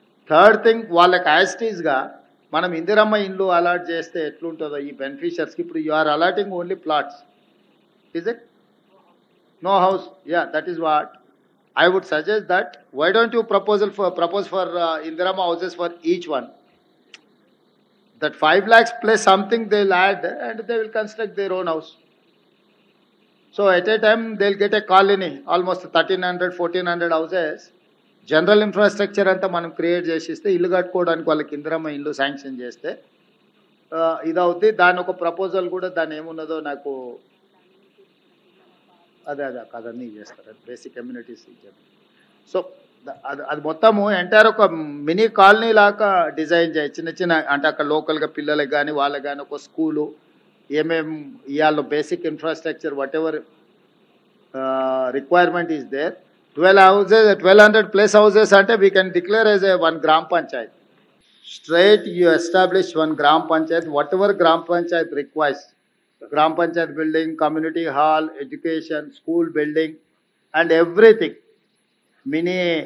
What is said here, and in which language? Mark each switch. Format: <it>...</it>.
<te>Third thing, వాళ్ళకి యాస్టీస్గా మనం ఇందిరమ్మ ఇండ్లు అలాట్ చేస్తే ఎట్లుంటుందో ఈ బెనిఫిషియర్స్కి.</te> <en>ఇప్పుడు you are allotting only plots, is it? No house. Yeah, that is what I would suggest that why don't you propose for Indiramma houses for each one. That 5 lakhs plus something they'll add and they will construct their own house. So at a time they'll get a colony, almost 1300-1400 houses.</en> <te>General infrastructure అంతా మనం create చేసిస్తే ఇల్లు కట్టుకోవడానికి వాళ్ళకి ఇందిరమ్మ ఇల్లు sanction చేస్తే ఇదవుద్ది. దాని ఒక proposal కూడా దాని ఏమున్నదో నాకు అదే కదన్నీ చేస్తారు బేసిక్ కమ్యూనిటీస్. సో అది మొత్తము ఎంటైర్ ఒక మినీ కాలనీ లాగా డిజైన్ చేయి. చిన్న చిన్న అంటే అక్కడ లోకల్గా పిల్లలకు కానీ వాళ్ళకి కానీ ఒక స్కూలు ఏమేమి ఇవాళ basic infrastructure</te> <en>Whatever requirement is there. 12 houses, 1200 plus houses ante we can declare as a one gram panchayat. Straight you establish one gram panchayat, whatever gram panchayat requires. Gram panchayat building, community hall, education, school building and everything. Mini</en>